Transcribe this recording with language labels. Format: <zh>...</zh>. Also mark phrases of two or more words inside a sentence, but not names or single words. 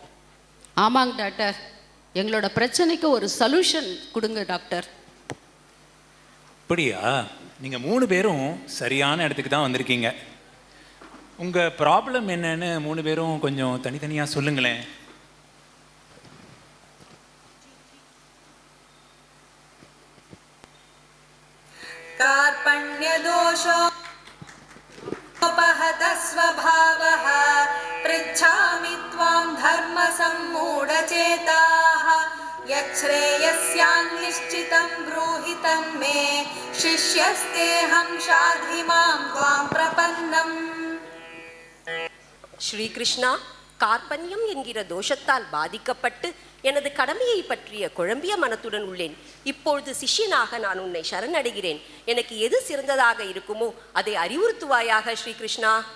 <ta>ஆமாங்க டாக்டர், எங்களோட பிரச்சனைக்கு ஒரு சொல்யூஷன் கொடுங்க டாக்டர். அப்படியா? நீங்கள் 3 பேரும் சரியான இடத்துக்கு தான் வந்திருக்கீங்க. உங்கள் ப்ராப்ளம் என்னன்னு 3 பேரும் கொஞ்சம் தனித்தனியாக சொல்லுங்களேன்.</ta> <sa>कार्पण्यदोषो उपहत स्वभावः पृच्छामि त्वां धर्मसम्मूढचेताः यच्छ्रेयस्यान् निश्चितं ब्रूहि तन्मे शिष्यस्तेऽहं शाधि मां त्वां प्रपन्नम्.</sa> <ta>ஸ்ரீகிருஷ்ணா, கார்பண்யம் என்கிற தோஷத்தால் பாதிக்கப்பட்டு எனது கடமையை பற்றிய குழம்பிய மனத்துடன் உள்ளேன். இப்பொழுது சிஷ்யனாக நான் உன்னை சரணடைகிறேன். எனக்கு எது சிறந்ததாக இருக்குமோ அதை அறிவுறுத்துவாயாக ஸ்ரீகிருஷ்ணா.</ta>